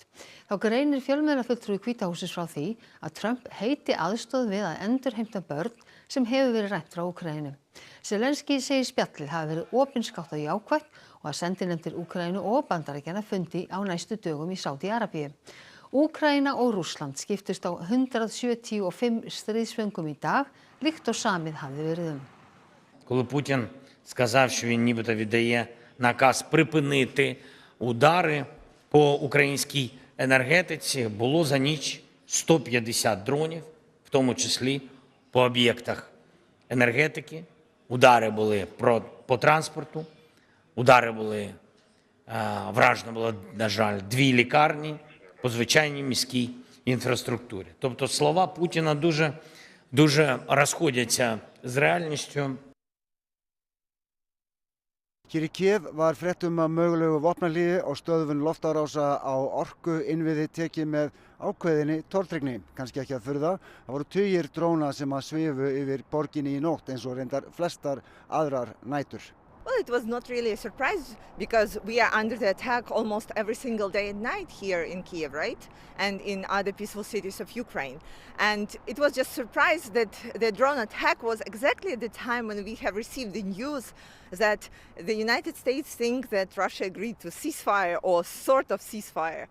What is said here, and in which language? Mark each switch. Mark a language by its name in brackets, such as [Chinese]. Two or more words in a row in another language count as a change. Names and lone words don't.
[Icelandic] Þá greinir fjölmiðlafulltrúi Hvíta hússins frá því að Trump heiti aðstoð við að endurheimta börn sem hefur verið rænt frá Úkraínu. Zelenský segir spjallið hafi verið opinskátt og jákvætt og að sendinefndir Úkraínu og Bandaríkjanna fundi á næstu dögum í Sádi-Arabíu. Úkraína og Rússland skiptust á 175 stríðsföngum í dag, líkt og samið hafði verið um. [Ukrainian] Коли Путін сказав, що він нібито віддає наказ припинити удари по українській енергетиці, було за ніч 150 дронів, в тому числі по об'єктах енергетики. Удари були по транспорту, удари були, вражено було, на жаль, 2 лікарні по звичайній міській інфраструктурі. Тобто слова Путіна дуже розходяться з реальністю. [Icelandic] Hér í Kiev var fréttum að mögulegu vopnahléi og stöðvun loftárása á orkuinnviði tekið með ákveðinni tortryggni. Kannski ekki að furða, það voru tugir dróna sem að svifu yfir borginni í nótt eins og reyndar flestar aðrar nætur. [English] Well, it was not really a surprise because we are under the attack almost every single day and night here in Kiev, right? And in other peaceful cities of Ukraine. And it was just a surprise that the drone attack was exactly at the time when we have received the news that the United States think that Russia agreed to ceasefire or sort of ceasefire.